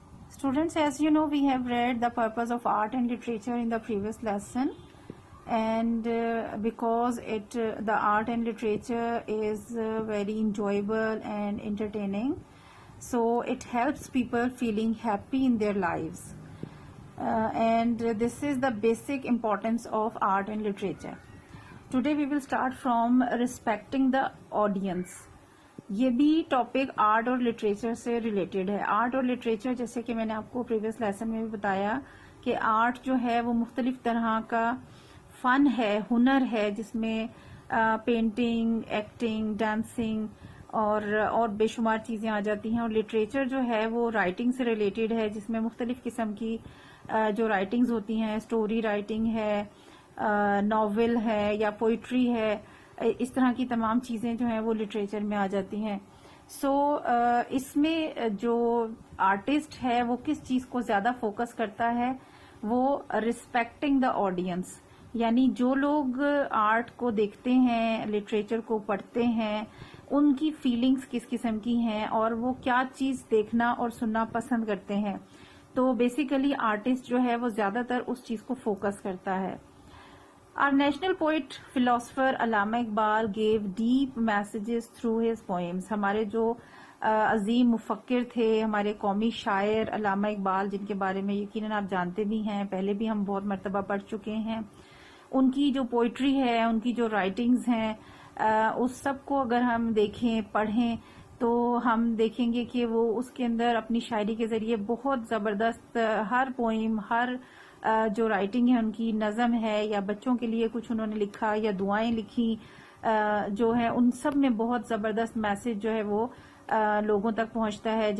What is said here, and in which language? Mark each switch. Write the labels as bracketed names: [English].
[English] Students, as you know, we have read the purpose of art and literature in the previous lesson, and because the art and literature is very enjoyable and entertaining, so it helps people feeling happy in their lives, and this is the basic importance of art and literature. Today we will start from respecting the audience. [Urdu] یہ بھی topic art اور literature سے related ہے. Art اور literature جیسے کہ میں نے آپ کو پریویس لیسن میں بھی بتایا کہ آرٹ جو ہے وہ مختلف طرح کا فن ہے, ہنر ہے, جس میں پینٹنگ, ایکٹنگ, ڈانسنگ اور بے شمار چیزیں آ جاتی ہیں. اور لٹریچر جو ہے وہ رائٹنگ سے ریلیٹڈ ہے, جس میں مختلف قسم کی جو رائٹنگز ہوتی ہیں, اسٹوری رائٹنگ ہے, ناول ہے یا پوئٹری ہے, اس طرح کی تمام چیزیں جو ہیں وہ لٹریچر میں آ جاتی ہیں. سو اس میں جو آرٹسٹ ہے وہ کس چیز کو زیادہ فوکس کرتا ہے, وہ [English] respecting the audience, [Urdu] یعنی جو لوگ آرٹ کو دیکھتے ہیں, لٹریچر کو پڑھتے ہیں, ان کی فیلنگز کس قسم کی ہیں اور وہ کیا چیز دیکھنا اور سننا پسند کرتے ہیں. تو بیسیکلی آرٹسٹ جو ہے وہ زیادہ تر اس چیز کو فوکس کرتا ہے. [English] Our national poet, philosopher Allama Iqbal gave deep messages through his poems. [Urdu] ہمارے جو عظیم مفکر تھے, ہمارے قومی شاعر علامہ اقبال, جن کے بارے میں یقیناً آپ جانتے بھی ہیں, پہلے بھی ہم بہت مرتبہ پڑھ چکے ہیں. ان کی جو پوئٹری ہے, ان کی جو رائٹنگز ہیں, اس سب کو اگر ہم دیکھیں, پڑھیں, تو ہم دیکھیں گے کہ وہ اس کے اندر اپنی شاعری کے ذریعے بہت زبردست ہر پوئم, ہر جو رائٹنگ ہے, ان کی نظم ہے یا بچوں کے لیے کچھ انہوں نے لکھا یا دعائیں لکھی جو ہے, ان سب میں بہت زبردست میسج جو ہے وہ لوگوں تک پہنچتا ہے.